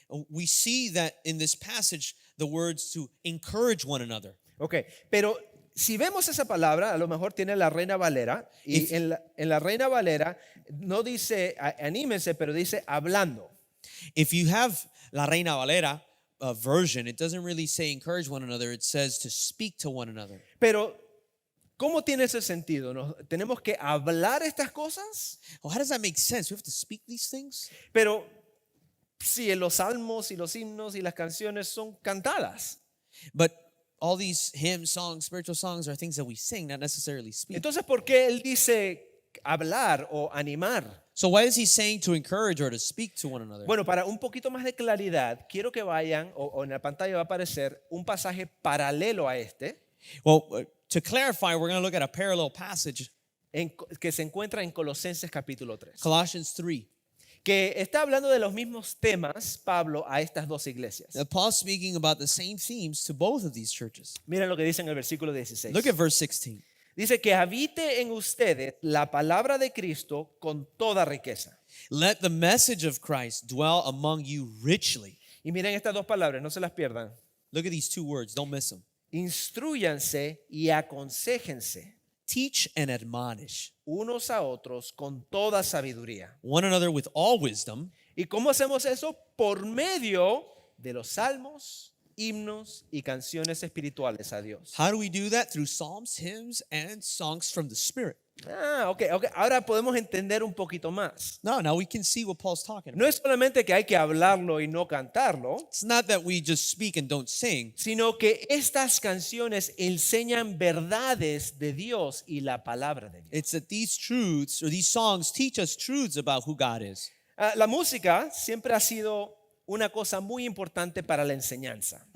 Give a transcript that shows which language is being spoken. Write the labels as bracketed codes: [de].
[en] We see that in this passage, the words to encourage one another. [es] Ok, pero si vemos esa palabra, a lo mejor tiene la Reina Valera, y en la Reina Valera no dice anímense, pero dice hablando. [en] If you have La Reina Valera version, it doesn't really say encourage one another. It says to speak to one another. [es] Pero ¿Cómo tiene ese sentido? ¿Tenemos que hablar estas cosas? [en] Well, how does that make sense? We have to speak these things? [es] Pero si los salmos y los himnos y las canciones son cantadas. [en] But all these hymns, songs, spiritual songs are things that we sing, not necessarily speak. [es] Entonces, ¿por qué él dice hablar o animar? [en] So why is he saying to encourage or to speak to one another? [es] Bueno, para un poquito más de claridad, quiero que vayan, o en la pantalla va a aparecer un pasaje paralelo a este, [en] Well, to clarify, we're going to look at a parallel passage, [es] que se encuentra en Colosenses capítulo 3, [en] Colossians 3. [es] que está hablando de los mismos temas, Pablo, a estas dos iglesias. [en] Now, Paul's speaking about the same themes to both of these churches. [es] Miren lo que dice en el versículo 16. [en] Look at verse 16. [es] Dice que habite en ustedes la palabra de Cristo con toda riqueza. [en] Let the message of Christ dwell among you richly. [es] Y miren estas dos palabras, no se las pierdan. [en] Look at these two words, don't miss them. [es] Instrúyanse y aconséjense [en] Teach and admonish [es] unos a otros con toda sabiduría. [en] one another with all wisdom. [es] ¿Y cómo hacemos eso? Por medio de los salmos, himnos y canciones espirituales a Dios. [en] How do we do that? Through psalms, hymns, and songs from the Spirit. [es] Ok. Ahora podemos entender un poquito más. [en] Now we can see what Paul's talking about. [es] No es solamente que hay que hablarlo y no cantarlo, [en] It's not that we just speak and don't sing, [es] sino que estas canciones enseñan verdades de Dios y la palabra de Dios. [en] it's that these truths or these songs teach us truths about who God is. [es] La música siempre ha sido una cosa muy importante para la enseñanza.